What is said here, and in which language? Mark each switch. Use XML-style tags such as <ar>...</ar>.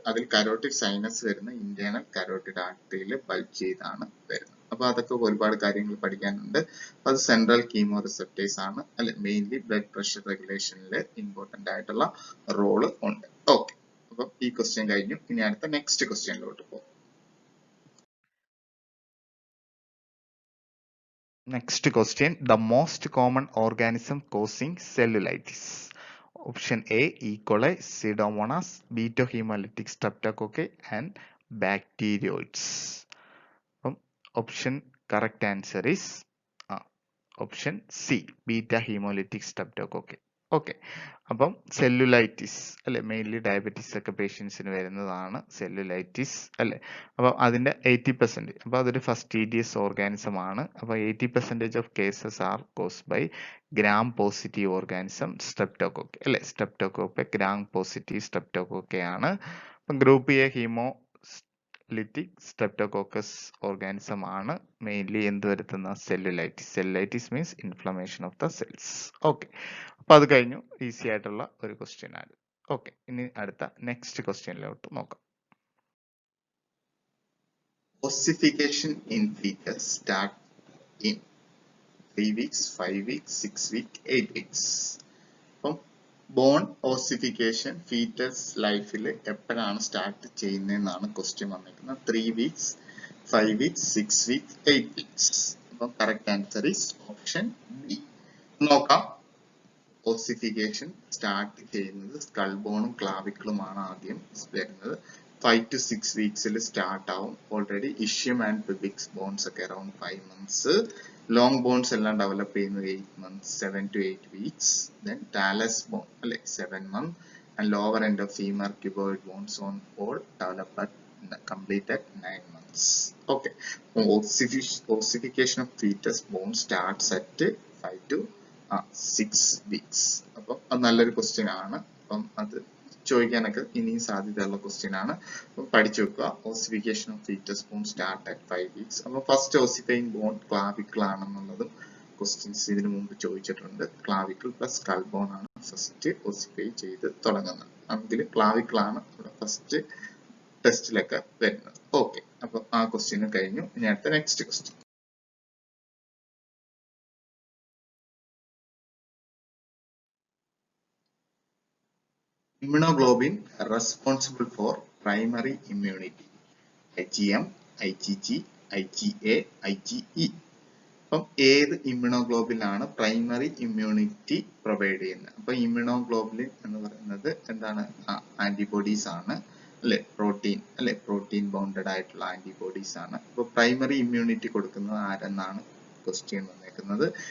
<ml>അതിൽ carotid sinus വരുന്ന internal carotid ആർട്ടറിയിൽ bulge ചെയ്താണ് വരുന്നത്. അപ്പൊ അതൊക്കെ ഒരുപാട് കാര്യങ്ങൾ പഠിക്കാനുണ്ട്. അത് സെൻട്രൽ കീമോ റിസപ്റ്റേഴ്സ് ആണ്, അല്ലെ മെയിൻലി ബ്ലഡ് പ്രഷർ റെഗുലേഷനിൽ ഇമ്പോർട്ടന്റ് ആയിട്ടുള്ള റോള് ഉണ്ട്. ഓക്കെ, അപ്പൊ ഈ ക്വസ്റ്റ്യൻ കഴിഞ്ഞു. ഇനി അടുത്ത നെക്സ്റ്റ് ക്വസ്റ്റ്യനിലോട്ട് പോകും.</ml> <en>Next question, the most common organism causing cellulitis. Option A, E. coli, Pseudomonas, Beta-hemolytic streptococci and bacteroids. Option correct answer is option C, Beta-hemolytic streptococci.</en> <ml>Okay, അപ്പം cellulitis അല്ലെ, mainly diabetes ഒക്കെ പേഷ്യൻസിന് വരുന്നതാണ് cellulitis അല്ലെ. അപ്പം അതിന്റെ 80%, അപ്പൊ അതൊരു ഫസ്റ്റീഡിയസ് ഓർഗാനിസം ആണ്.</ml> <en>അപ്പൊ 80% of cases are cause by gram positive organism streptococci അല്ലെ.</en> <ml>സ്ട്രെപ്റ്റോകോക്കെ ഗ്രാം പോസിറ്റീവ് സ്ട്രെപ്റ്റോകോക്കെ ആണ്. അപ്പം group A haemo lytic streptococcus organism ആണ് മെയിൻലി എന്ത് വരുത്തുന്ന cellulitis.</ml> <en>Cellulitis means inflammation of the cells.</en> <ml>Okay, അപ്പൊ അത് കഴിഞ്ഞു. ഈസി ആയിട്ടുള്ള ഒരു ക്വസ്റ്റ്യൻ ആണ്. ഓക്കെ, ഇനി അടുത്ത നെക്സ്റ്റ് ക്വസ്റ്റ്യനിലോട്ട് നോക്കാം.</ml> <en>Ossification in fetus start in 3 weeks, 5 weeks, 6 weeks, 8 weeks.</en> <ml>അപ്പം ബോൺ ഓസിഫിക്കേഷൻ ഫീറ്റസ് ലൈഫിൽ എപ്പോഴാണ് സ്റ്റാർട്ട് ചെയ്യുന്നതെന്നാണ് ക്വസ്റ്റ്യൻ വന്നിരിക്കുന്നത്.</ml> <en>3 weeks, 5 weeks, 6 weeks, 8 weeks. അപ്പം correct answer is option B.</en> <ml>നോക്കാം, ഓസിഫിക്കേഷൻ സ്റ്റാർട്ട് ചെയ്യുന്നത് സ്കൾ ബോണും ക്ലാവിക്കിളുമാണ് ആദ്യം വരുന്നത്.</ml> <en>5 to 6 weeks start ആവും. Already ischium and pubics bones ഒക്കെ around 5 months.</en> <ml>ലോങ് ബോൺസ് എല്ലാം ഡെവലപ്പ് ചെയ്യുന്നത് 8 months, 7 to 8 weeks.</ml> <en>Then talus bone അല്ലെ 7 months and lower end of femur cuboid bones on all develop at complete at 9 months. Okay, ossification of fetus bone starts at 5 to 6 weeks.</en> <ml>അപ്പം അത് നല്ലൊരു question ആണ്. അപ്പം അത് ചോദിക്കാനൊക്കെ ഇനിയും സാധ്യതയുള്ള question ആണ്. അപ്പം പഠിച്ചു വെക്കുക.</ml> <en>Ossification of fetus bone start at 5 weeks.</en> <ml>അപ്പൊ ഫസ്റ്റ് ഓസിഫൈങ് ബോൺ ക്ലാവിക്കിൾ ആണെന്നുള്ളതും ക്വസ്റ്റ്യൻസ് ഇതിനു മുമ്പ് ചോദിച്ചിട്ടുണ്ട്. ക്ലാവിക്കിൾ പ്ലസ് സ്കൾ ബോൺ ആണ് ഫസ്റ്റ് ഓസിഫൈ ചെയ്ത് തുടങ്ങുന്നത്. അതിൽ ക്ലാവിക്കിൾ ആണ് ഇവിടെ ഫസ്റ്റ് ടെസ്റ്റിലൊക്കെ വരുന്നത്. ഓക്കെ, അപ്പൊ ആ ക്വസ്റ്റ്യൻ കഴിഞ്ഞു. ഇനി അടുത്ത next question.</ml> <en>Immunoglobulin responsible for primary immunity. IgM, IgG, IgA, IgE.</en> <ml>അപ്പം ഏത് ഇമ്മ്യൂണോഗ്ലോബുലിൻ ആണ് പ്രൈമറി ഇമ്മ്യൂണിറ്റി പ്രൊവൈഡ് ചെയ്യുന്നത്? അപ്പൊ ഇമ്മ്യൂണോഗ്ലോബുലിൻ എന്ന് പറയുന്നത് എന്താണ്? ആന്റിബോഡീസ് ആണ് അല്ലെ, പ്രോട്ടീൻ അല്ലെ, പ്രോട്ടീൻ ബൗണ്ടഡ് ആയിട്ടുള്ള ആന്റിബോഡീസ് ആണ്. അപ്പൊ പ്രൈമറി ഇമ്മ്യൂണിറ്റി കൊടുക്കുന്നത് ആരെന്നാണ് ക്വസ്റ്റ്യൻ വന്നേക്കുന്നത്.</ml>